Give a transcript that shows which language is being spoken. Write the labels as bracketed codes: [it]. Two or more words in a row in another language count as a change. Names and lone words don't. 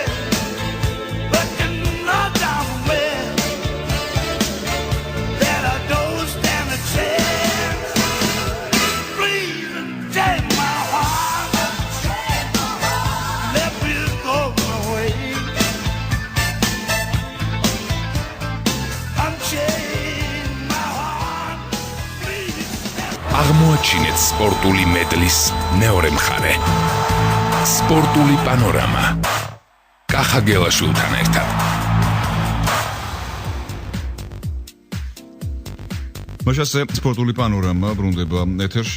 [en] But you know damn well that I don't stand a chance. Please unchain my heart, let me go my way. Unchain my heart, please. [ka] აღმოაჩინეთ სპორტული მედლის მეორე მხარე. სპორტული პანორამა. კახა გელაშვილთან ერთად. მოშასე სპორტული პანორამა ბრუნდება ეთერში.